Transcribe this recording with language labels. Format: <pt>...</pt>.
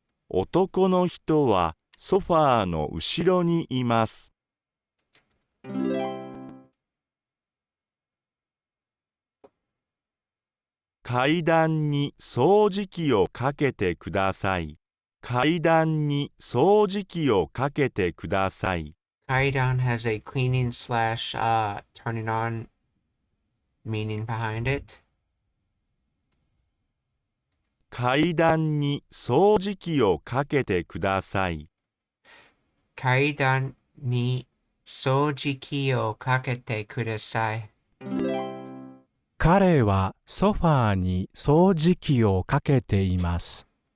<ja>男の人はソファーの後ろにいます。階段に掃除機をかけてください。階段に掃除機をかけてください。</ja> <en>階段 has a cleaning slash turning on meaning behind it.</en> <ja>階段に掃除機をかけてください。階段に掃除機をかけてください。彼はソファーに掃除機をかけています。</ja>